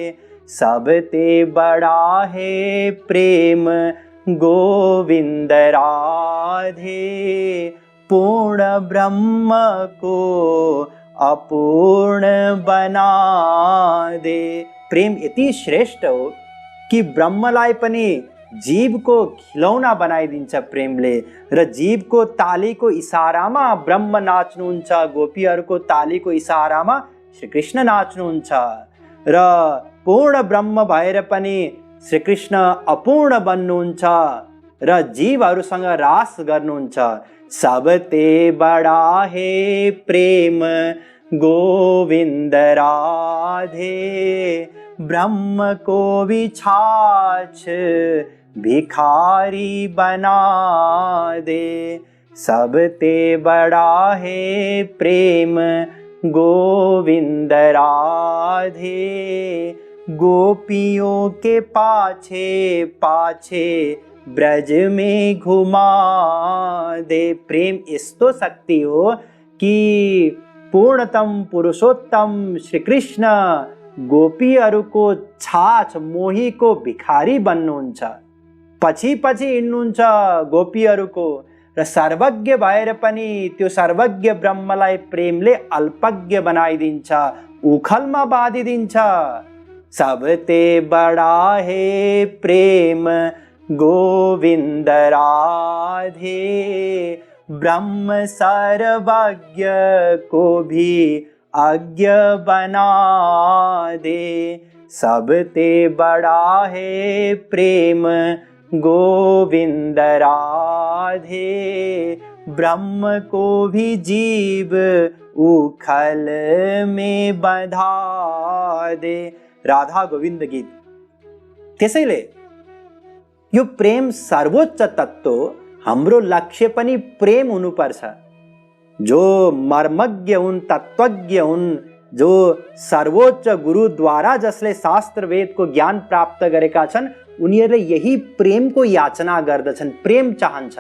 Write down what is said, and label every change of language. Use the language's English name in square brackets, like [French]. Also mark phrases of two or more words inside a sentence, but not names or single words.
[Hindi] सबते बड़ा है प्रेम गोविंद राधे, पूर्ण ब्रह्म को अपूर्ण बना दे। [Nepali] प्रेम यति श्रेष्ठ हो कि ब्रह्मलाई पनि जीवको खिलौना बनाइदिन्छ प्रेमले, र जीवको तालीको इशारामा ब्रह्म नाच्नुहुन्छ, गोपीहरूको तालीको इशारामा श्रीकृष्ण नाच्नुहुन्छ, र पूर्ण ब्रह्म भएर पनि श्रीकृष्ण अपूर्ण बन्नुहुन्छ र जीवहरूसँग रास गर्नुहुन्छ। [Hindi] सबते बड़ा है प्रेम गोविंद राधे, ब्रह्म को भी छाछ भिखारी बना दे। सबते बड़ा है प्रेम गोविंद राधे, गोपियों के पाछे पाछे ब्रज में घुमा दे। [Nepali] प्रेम यस्तो शक्ति हो कि पूर्णतम पुरुषोत्तम श्री कृष्ण गोपीहरूको छाछ मोहीको भिखारी बन्नुहुन्छ, पछि पछि हिँड्नुहुन्छ गोपीहरूको, र सर्वज्ञ भएर पनि त्यो सर्वज्ञ ब्रह्मलाई प्रेमले अल्पज्ञ बनाइदिन्छ, उखलमा बाँधिदिन्छ। [Hindi] सबते बड़ा है प्रेम गोविंद राधे, ब्रह्म सर्वज्ञ को भी अज्ञ बना दे। सबते बड़ा है प्रेम गोविंद राधे, ब्रह्म को भी जीव उखल में बंधा दे। राधा गोविंद गीत। [Nepali] त्यसैले यो प्रेम सर्वोच्च तत्त्व, हाम्रो लक्ष्य पनि प्रेम हुनुपर्छ। जो मर्मज्ञ हुन्, तत्त्वज्ञ हुन्, जो सर्वोच्च गुरुद्वारा जसले शास्त्र वेदको ज्ञान प्राप्त गरेका छन्, उनीहरूले यही प्रेमको याचना गर्दछन्, प्रेम चाहन्छन्।